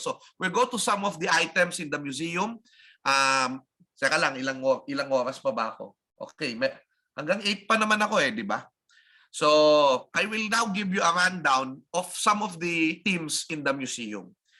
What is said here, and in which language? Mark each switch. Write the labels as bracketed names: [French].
[English] So, we'll go to some of the items in the museum. [Filipino] Saka lang, ilang oras pa ba ako? Okay, hanggang 8 pa naman ako di ba? [English] So, I will now give you a rundown of some of the themes in the museum.